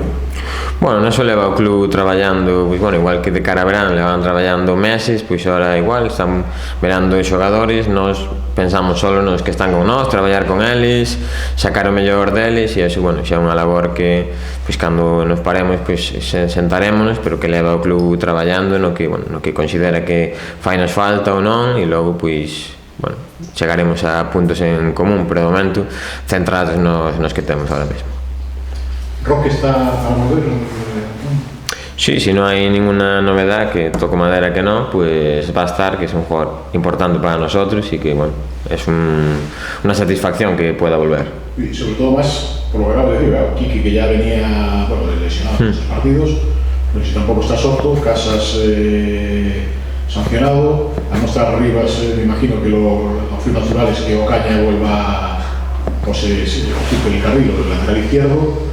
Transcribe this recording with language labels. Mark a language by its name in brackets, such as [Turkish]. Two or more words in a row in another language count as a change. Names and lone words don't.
[Galician] Non só leva o club traballando, igual que de cara a verán levan traballando meses, pois ahora igual están verando os xogadores, nos pensamos solo nos que están con nós, traballar con eles, sacar o mellor deles, e iso, xa é unha labor que, cando nos paremos, sentarémonos, pero que leva o club traballando no que considera que fainos falta ou non, e logo, chegaremos a puntos en común, pero de momento centrados nos que temos ahora mesmo. Roque está para volver, [Spanish] ¿no? Sí, si no hay ninguna novedad, que toco madera que no, pues va a estar, que es un jugador importante para nosotros y que, bueno, es una satisfacción que pueda volver. Y sobre todo más, por lo que acabo de decir, Kiki, que ya venía, bueno, lesionado en esos partidos, pero si tampoco está Soto, Casas sancionado, a no estar Rivas, me imagino que lo opción natural es que Ocaña vuelva, pues ocupe el carril o el lateral izquierdo.